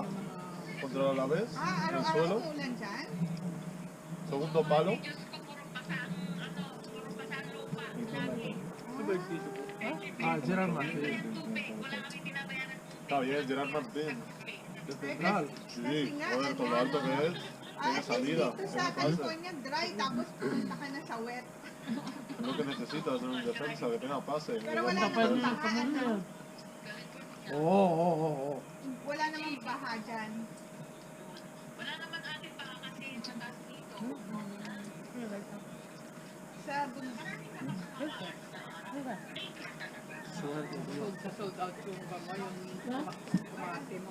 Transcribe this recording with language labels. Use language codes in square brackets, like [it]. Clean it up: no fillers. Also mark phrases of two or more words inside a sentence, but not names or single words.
[es] Contra la vez, en el suelo, segundo palo. Ah, Gerard Martín. Está bien, Gerard Martín. De central. Sí, joder, con lo alto que es, tiene salida. [tl] Dito sa California, dry, tapos pumunta ka na sa wet. [es] Es lo que necesitas en un defensa, que tenga pase. [tl] Pero wala namang baha. Oh. Wala namang baha dyan. Sa bundok. Sa [en] sold out [tl] yung bama, yung tomate mo.